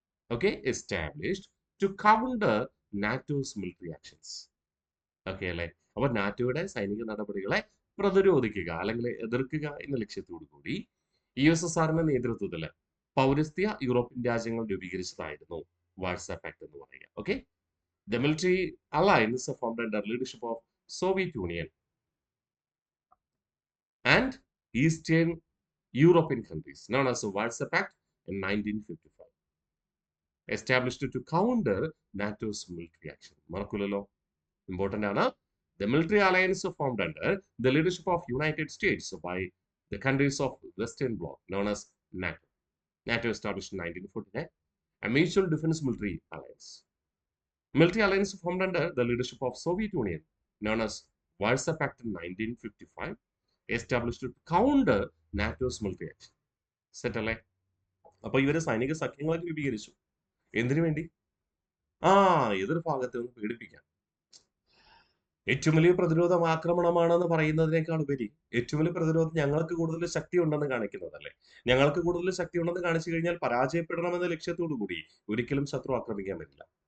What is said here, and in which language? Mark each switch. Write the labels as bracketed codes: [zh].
[en] Okay, established to counter NATO's military actions. Okay [ml] അല്ലെ? അപ്പൊ നാറ്റോയുടെ സൈനിക നടപടികളെ പ്രതിരോധിക്കുക അല്ലെങ്കിൽ എതിർക്കുക എന്ന ലക്ഷ്യത്തോടു കൂടി USSRന്റെ നേതൃത്വത്തിൽ പൗരസ്ത്യ യൂറോപ്യൻ രാജ്യങ്ങൾ രൂപീകരിച്ചതായിരുന്നു വാഴ്സ പാക്ട് എന്ന് പറയുക. [en] Okay, the military alliance formed under leadership of Soviet Union and Eastern European countries, known as the Warsaw Pact in 1955, established to counter NATO's military action. [ml] മറക്കൂലല്ലോ, important ആണ്. [en] The military alliance formed under the leadership of United States by the countries of Western Bloc, known as NATO. NATO established in 1949, a mutual defense military alliance. Military alliance formed under the leadership of Soviet Union, known as Warsaw Pact in 1955, established to counter NATO's military action. [ml] Set അല്ലേ? അപ്പൊ ഇവര് സൈനിക സഖ്യങ്ങളൊക്കെ രൂപീകരിച്ചു. എന്തിനു വേണ്ടി? എതിർ ഭാഗത്തെ ഒന്ന് പേടിപ്പിക്കാൻ. ഏറ്റവും വലിയ പ്രതിരോധം ആക്രമണമാണെന്ന് പറയുന്നതിനേക്കാൾ ഉപരി ഏറ്റവും വലിയ പ്രതിരോധം ഞങ്ങൾക്ക് കൂടുതൽ ശക്തി ഉണ്ടെന്ന് കാണിക്കുന്നതല്ലേ? ഞങ്ങൾക്ക് കൂടുതൽ ശക്തി ഉണ്ടെന്ന് കാണിച്ചു കഴിഞ്ഞാൽ പരാജയപ്പെടണമെന്ന ലക്ഷ്യത്തോടു കൂടി ഒരിക്കലും ശത്രു ആക്രമിക്കാൻ പറ്റില്ല.